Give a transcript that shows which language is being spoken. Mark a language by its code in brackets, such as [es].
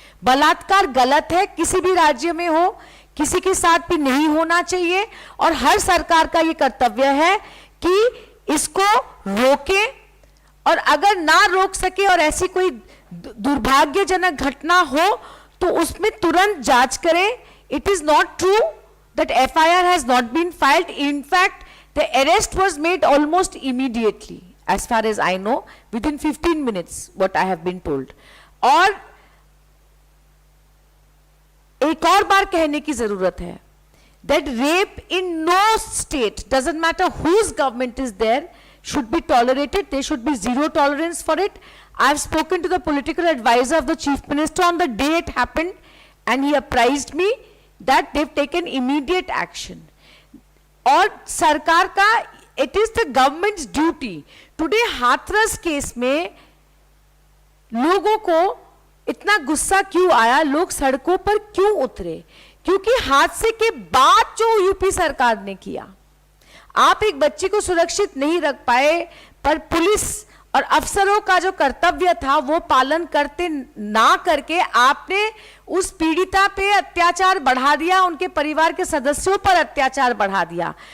[hi] बलात्कार गलत है, किसी भी राज्य में हो, किसी के साथ भी नहीं होना चाहिए। और हर सरकार का ये कर्तव्य है कि इसको रोके, और अगर ना रोक सके और ऐसी कोई दुर्भाग्यजनक घटना हो तो उसमें तुरंत जांच करें। [en] It is not true that FIR has not been filed. In fact, the arrest was made almost immediately, as far as I know, within 15 minutes, what I have been told. [hi] और एक और बार कहने की जरूरत है [en] that rape in no state, doesn't matter whose government is there, should be tolerated. There should be zero tolerance for it. I've spoken to the political advisor of the chief minister on the day it happened, and he apprised me that they've taken immediate action. [hi] और सरकार का, [en] it is the government's duty. [hi] Today Hathras case में लोगों को इतना गुस्सा क्यों आया, लोग सड़कों पर क्यों उतरे? क्योंकि हादसे के बाद जो यूपी सरकार ने किया, आप एक बच्ची को सुरक्षित नहीं रख पाए, पर पुलिस और अफसरों का जो कर्तव्य था वो पालन करते ना करके आपने उस पीड़िता पे अत्याचार बढ़ा दिया, उनके परिवार के सदस्यों पर अत्याचार बढ़ा दिया।